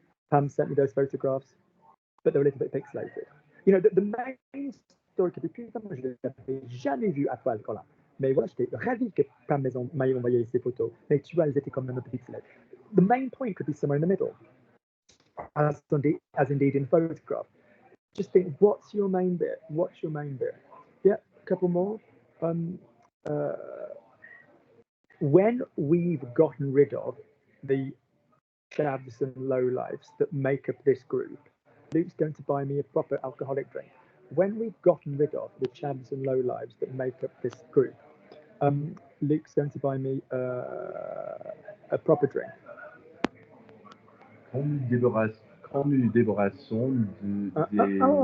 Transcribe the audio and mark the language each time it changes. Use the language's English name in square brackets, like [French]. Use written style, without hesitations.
[English] Pam sent me those photographs, but they're a little bit pixelated. The main story could be, [French] putain, moi je l'avais jamais vu à poil, Colin. Mais voilà, j'étais ravi que Pam m'ait envoyé ces photos, mais tu vois, elles étaient quand même un peu pixelated. [English] The main point could be somewhere in the middle, as indeed in photograph. Just think, what's your main bit? Yeah, a couple more. When we've gotten rid of the chavs and lowlifes that make up this group, Luke's going to buy me a proper alcoholic drink. When we've gotten rid of the chavs and lowlifes that make up this group, Luke's going to buy me a proper drink. [French] Quand nous débarrassons des...